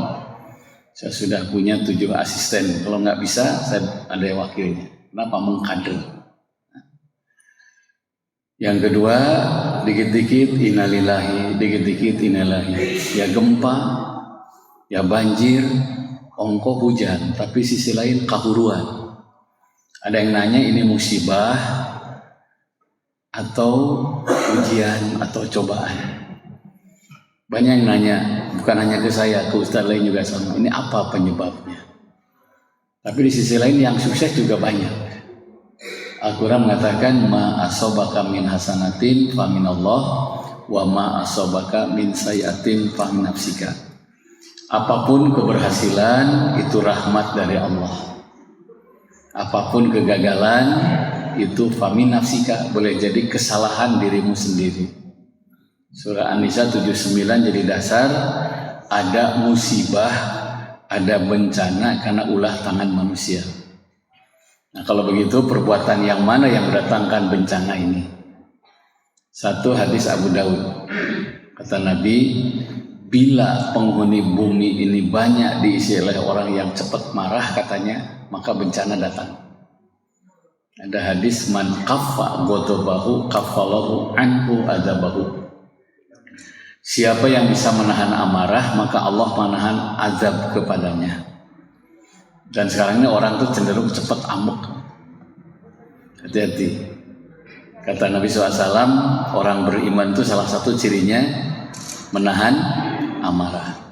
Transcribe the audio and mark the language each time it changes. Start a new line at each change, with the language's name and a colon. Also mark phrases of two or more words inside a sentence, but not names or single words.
Indonesian: Saya sudah punya 7 asisten. Kalau nggak bisa, saya ada wakilnya. Kenapa? Mengkader. Yang kedua, dikit-dikit innalillahi, dikit-dikit innalillahi. Ya gempa, ya banjir, ongko hujan, tapi sisi lain kahuruan. Ada yang nanya ini musibah atau ujian atau cobaan. Banyak yang nanya, bukan hanya ke saya, ke ustaz lain juga sama. Ini apa penyebabnya? Tapi di sisi lain yang sukses juga banyak.
Arabic: Al-Quran mengatakan ما أصابك من حسنة فمن الله وما أصابك من سيئة فمن نفسك.
Indonesian: Apapun keberhasilan itu rahmat dari Allah. Apapun kegagalan itu
Arabic: فمن نفسك,
Indonesian: boleh jadi kesalahan dirimu sendiri. Surah An-Nisa 79 jadi dasar, ada musibah, ada bencana karena ulah tangan manusia. Nah kalau begitu perbuatan yang mana yang mendatangkan bencana ini? Satu hadis Abu Daud. Kata Nabi, bila penghuni bumi ini banyak diisi oleh orang yang cepat marah katanya, maka bencana datang. Ada hadis,
Arabic: من كف غضبه كف الله عنه عذابه.
Indonesian: Siapa yang bisa menahan amarah, maka Allah menahan azab kepadanya. Dan sekarang ini orang tuh cenderung cepat amuk. Hati-hati. Kata Nabi SAW, orang beriman itu salah satu cirinya menahan amarah.